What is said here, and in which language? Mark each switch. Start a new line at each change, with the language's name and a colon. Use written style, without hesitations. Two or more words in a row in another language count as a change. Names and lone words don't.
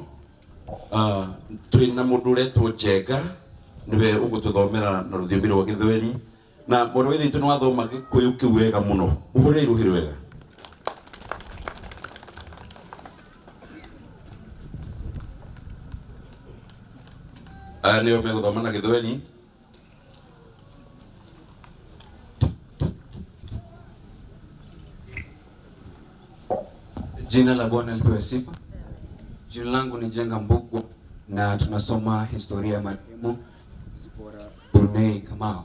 Kikuyu: Twina mundu uretwo Njenga niwe ugututhomera na ruthiũmbi rwa Gĩthweri na mũndũ withe itu nĩwathoma Gĩkũyũ kĩu wega mũno. Ũhũre iruhĩ wega. Nĩwe megũthoma na Gĩthweri.
Swahili: Jina la Bwana lipewe sifa. Jina langu ni Njenga Mbugua na tunasoma historia ya marehemu Zipporah Bunei Kamau.